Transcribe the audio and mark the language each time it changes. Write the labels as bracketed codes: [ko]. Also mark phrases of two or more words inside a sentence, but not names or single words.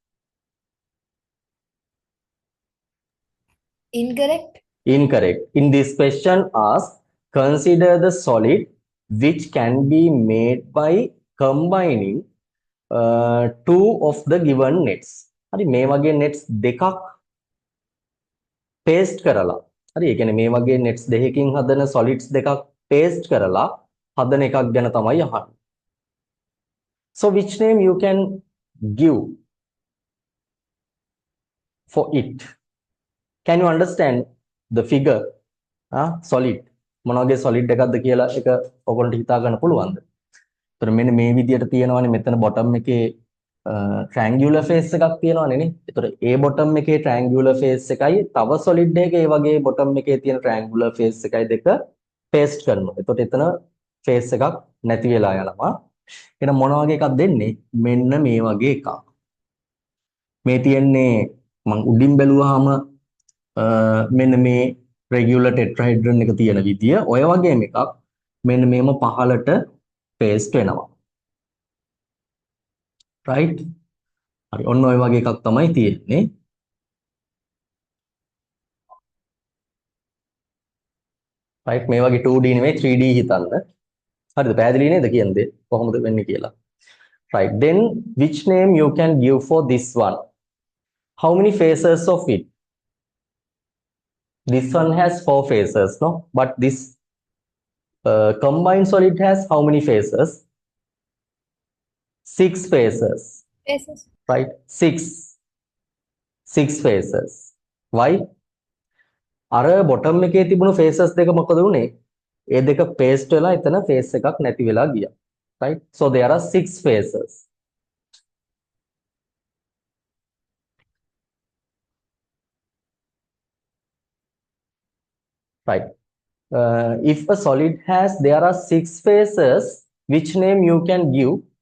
[en] Incorrect. Incorrect. In this question asks, consider the solid which can be made by combining two of the given nets. [si] හරි මේ වගේ nets දෙකක් paste කරලා හරි ඒ කියන්නේ මේ වගේ nets දෙකකින් හදන solids දෙකක් paste කරලා හදන එකක් ගැන තමයි අහන්නේ. [en] So which name you can give for it? Can you understand the figure? [si] Solid මොන වගේ solid එකක්ද කියලා එක ඔයගොල්ලන්ට හිතා ගන්න පුළුවන්ද? ඒතර මෙන්න මේ විදියට තියෙනවානේ මෙතන bottom එකේ [en] triangular face [si] එකක් තියෙනවානේ නේ. ඒතර A bottom එකේ [en] triangular face [si] එකයි තව solid එකේ ඒ වගේ bottom එකේ තියෙන [en] triangular face [si] එකයි දෙක paste කරනවා. එතකොට එතන face එකක් නැති වෙලා යනවා. එහෙනම් මොන වගේ එකක්ද දෙන්නේ? මෙන්න මේ වගේ එකක්. මේ තියෙන්නේ මම උඩින් බැලුවාම මෙන්න මේ [en] regular tetrahedron [si] එක තියෙන විදිය ඔය වගේම එකක් මෙන්න මේම පහළට paste වෙනවා. right? හරි ඔන්න ඔය වගේ එකක් තමයි තියෙන්නේ. right මේ වගේ 2D නෙමෙයි 3D හිතන්න. හරිද? පැහැදිලි නේද කියන්නේ කොහොමද වෙන්නේ කියලා. [en] right then which name you can give for this one? How many faces of it? This one has 4 faces, no? But this combined solid has how many faces? 6 faces. Faces. Right? 6 faces. Why? [si] අර bottom එකේ තිබුණු faces දෙක මොකද වුනේ? ඒ දෙක paste වෙලා එතන face එකක් නැති වෙලා ගියා. [en] Right? So there are 6 faces. Right. If a solid has, there are 6 faces, which name you can give?